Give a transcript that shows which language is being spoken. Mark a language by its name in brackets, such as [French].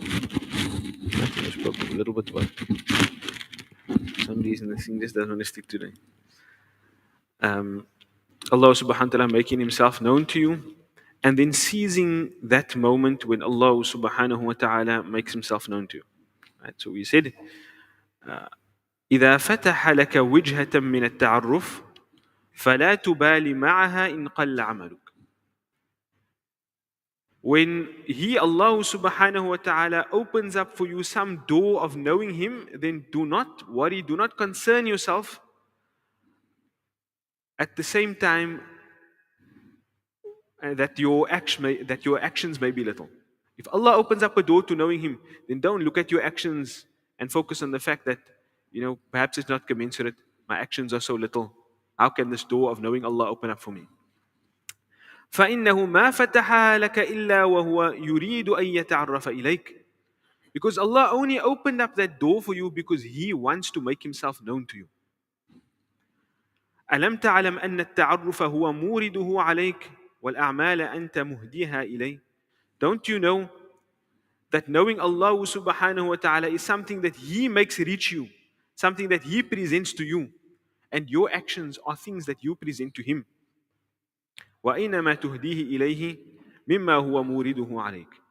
[English] I spoke a little bit about for some reason the thing just doesn't want to stick today. Allah subhanahu wa ta'ala making himself known to you and then seizing that moment when Allah subhanahu wa ta'ala makes himself known to you. Right? [Arabic] So we said إذا فتح لك وجهة من التعرف فلا تبالي معها إن قل عملك. [English] When He, Allah subhanahu wa ta'ala, opens up for you some door of knowing Him, then do not worry, do not concern yourself. At the same time, that your actions may be little. If Allah opens up a door to knowing Him, then don't look at your actions and focus on the fact that, perhaps it's not commensurate. My actions are so little. How can this door of knowing Allah open up for me? [Arabic] فإنه ما فتحها لك إلا وهو يريد أن يتعرف إليك. [English] Because Allah only opened up that door for you because He wants to make Himself known to you. [Arabic] ألم تعلم أن التعرف هو مورده عليك والأعمال أنت مهديها إليه. [English] Don't you know that knowing Allah subhanahu wa ta'ala is something that He makes reach you, something that He presents to you, and your actions are things that you present to Him. [Arabic] وَإِنَّمَا تُهْدِيهِ إِلَيْهِ مِمَّا هُوَ مُورِدُهُ عَلَيْكَ.